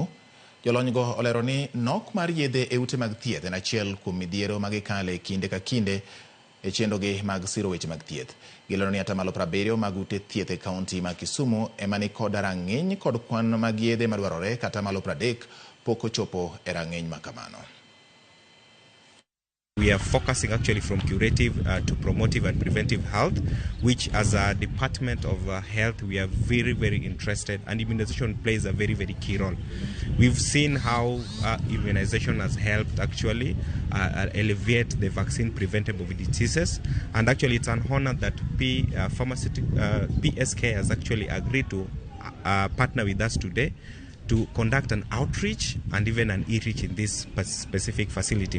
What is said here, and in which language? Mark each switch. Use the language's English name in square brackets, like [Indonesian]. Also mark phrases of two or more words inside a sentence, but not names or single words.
[Luo (Kenya and Tanzania)] Jolony go olero ni nok mar yedhe e ute mag thieth en achiel kuom midhiero mag kale kinde ka kinde e chendogi mag siro weche mag thieth. Gilero ni atamalo 70 mag ute thieth e kaunti ma Kisumu ema ni kod rang'iny kod kwan mag yedhe madwarore kata malo 30 pok ochopo e rang'iny ma kamano. [English] We are focusing actually from curative to promotive and preventive health, which as a department of health, we are very, very interested, and immunization plays a very, very key role. We've seen how immunization has helped actually alleviate the vaccine preventable diseases, and actually it's an honor that PSK has actually agreed to partner with us today to conduct an outreach and even an e-reach in this specific facility.